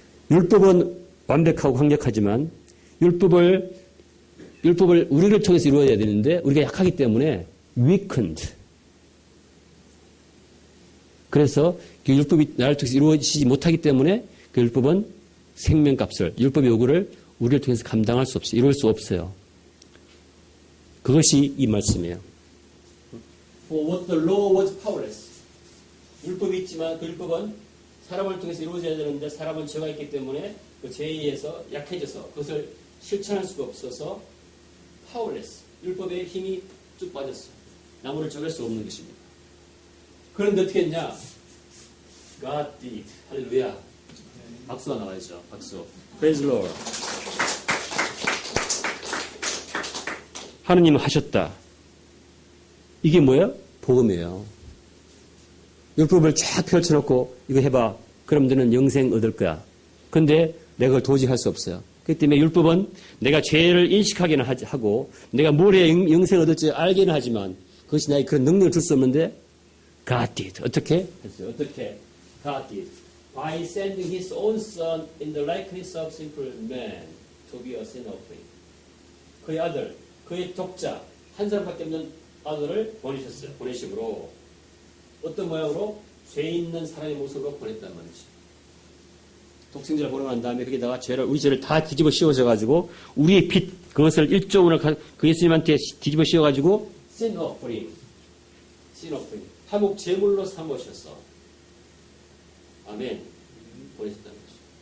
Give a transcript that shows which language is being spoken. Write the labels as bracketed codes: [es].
[ko] 율법은 완벽하고 강력하지만 율법을 우리를 통해서 이루어야 되는데 우리가 약하기 때문에 weakened. 그래서 그 율법이 나를 통해서 이루어지지 못하기 때문에 그 율법은 생명값을, 율법의 요구를 우리를 통해서 감당할 수 없어요. 이룰 수 없어요. 그것이 이 말씀이에요. [en] For what the law was powerless. [ko] 율법이 있지만 그 율법은 사람을 통해서 이루어져야 되는데 사람은 죄가 있기 때문에 그 죄에 의해서 약해져서 그것을 실천할 수가 없어서 powerless. 율법의 힘이 쭉 빠졌어요. 나무를 쪼갤 수 없는 것입니다. 그런데 어떻게 했냐? [en] God did. [ko] 할렐루야. 박수가 나와야죠. 박수. [en] Praise the Lord. [ko] 하느님은 하셨다. 이게 뭐예요? 복음이에요. 율법을 쫙 펼쳐놓고 이거 해봐. 그럼 너는 영생 얻을 거야. 근데 내가 그걸 도저히 할 수 없어요. 그렇기 때문에 율법은 내가 죄를 인식하기는 하고 내가 뭘 해야 영생 얻을지 알기는 하지만 그것이 나에게 그런 능력을 줄 수 없는데 [en] God did. [ko] 어떻게? 했어요. 어떻게? [en] God did. By sending His own Son in the likeness of simple man to be a sin offering. [ko] 그의 아들, 그의 독자, 한 사람밖에 없는 아들을 보내셨어요. 보내심으로 어떤 모양으로 죄 있는 사람의 모습으로 보냈단 말이죠. 독생자를 보내고 난 다음에 거기다가 우리 죄를 다 뒤집어 씌워져가지고 우리의 빚 그것을 1조 원을 그 예수님한테 뒤집어 씌워가지고 sin offering, 화목 제물로 삼으셨어. 아멘. 보내셨다는 거죠.